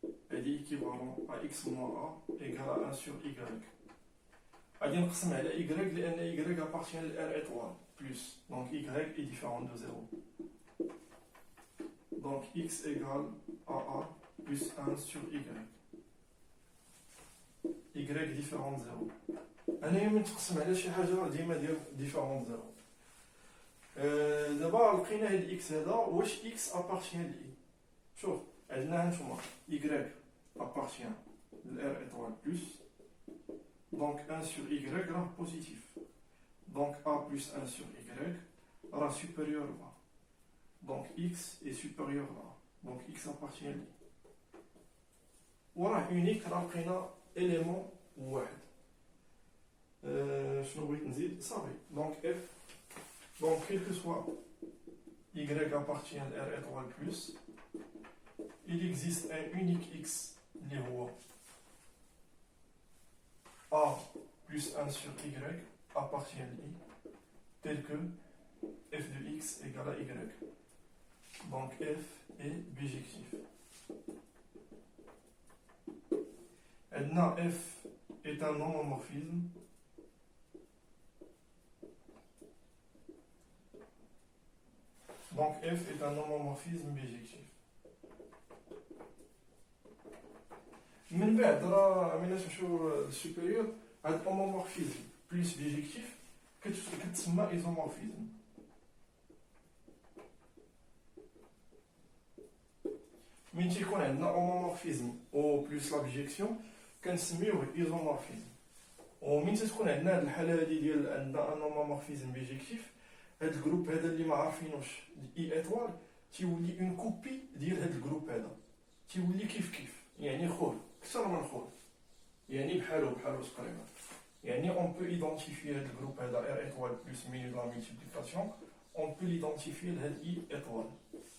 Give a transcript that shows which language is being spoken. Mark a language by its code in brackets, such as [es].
[fr] Elle est équivalent à x moins a égale à 1 sur y. On va [ar] نقسم على [fr] y [ar] لأن [fr] y appartient à r étoile plus. Donc y est différent de 0. Donc x égale à a plus 1 sur y. Y différent de 0. [ar] أنا يوم نتقسم على شي حاجة ديما دير [fr] différent de 0. [ar] دابا لقينا هاد x هذا واش x [fr] appartient [ar] ل i. شوف عندنا هانتوما y [fr] appartient [ar] ل [fr] r étoile plus. Donc 1 sur y [ar] راه [fr] positif. Donc a plus 1 sur y راه supérieur à a. Donc x est supérieur à a. Donc x appartient à i. [ar] وراه [fr] unique [ar] راه لقينا [fr] élément [ar] واحد. شنو بغيت نزيد صافي. [fr] Donc f donc quel que soit y appartient à r étoile plus, il existe un unique x [ar] اللي هو [fr] a plus 1 sur y appartient à i tel que f de x égale à y. Donc f est bijectif. Maintenant f est un homomorphisme donc f est un homomorphisme bijectif. [ar] من بعد راه ملي نمشيو للسوبيريور هاد الهومومورفيزم بلس بيجيكتيف كتسمى ايزومورفيزم. من تيكون عندنا هومومورفيزم او بلس لا بيجيكسيون كنسميوه ايزومورفيزم. ومن تكون عندنا هاد الحاله هادي ديال عندنا ان هومومورفيزم بيجيكتيف هاد الجروب هذا اللي ما عارفينوش اي ايطوال تيولي اون كوبي ديال هاد الجروب هذا تيولي كيف يعني خوه اكثر من خوه يعني بحالو تقريبا. يعني [fr] on peut identifier [ar] هاد الجروب هذا [fr] R étoile plus minus la multiplication on peut l'identifier [ar] لهاد [fr] I étoile.